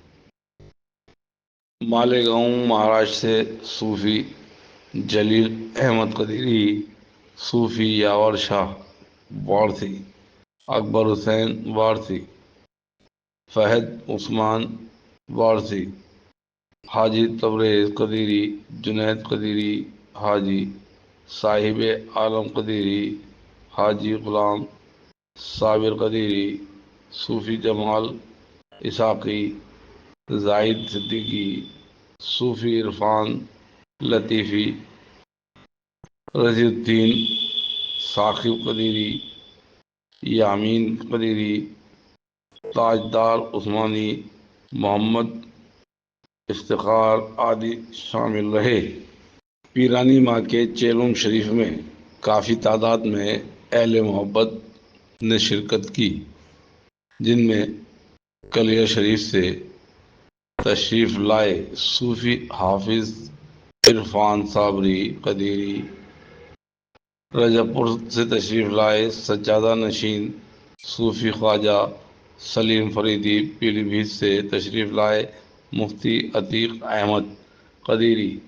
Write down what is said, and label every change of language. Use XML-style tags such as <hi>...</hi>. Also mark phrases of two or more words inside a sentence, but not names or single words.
<ur>مالیگاؤں مہاراشٹر سے صوفی جلیل احمد قدیری، صوفی یاور شاہ وارثی، اکبر حسین وارثی، فہد عثمان وارثی، حاجی تبریز قدیری، جنید قدیری، حاجی صاحب عالم قدیری، حاجی غلام صابر قدیری، صوفی جمال اسحاقی، زاہد صدیقی، صوفی عرفان لطیفی، رضی الدین ثاقب قدیری، یامین قدیری، تاجدار عثمانی، محمد افتخار آدی شامل رہے۔ پیرانی ماں کے چیلم شریف میں کافی تعداد میں اہل محبت نے شرکت کی، جن میں کلیہ شریف سے تشریف لائے صوفی حافظ عرفان صابری قدیری، رجب پور سے تشریف لائے سجادہ نشین صوفی خواجہ سلیم فریدی، پیلی بھیت سے تشریف لائے مفتی عتیق احمد قدیری،</ur>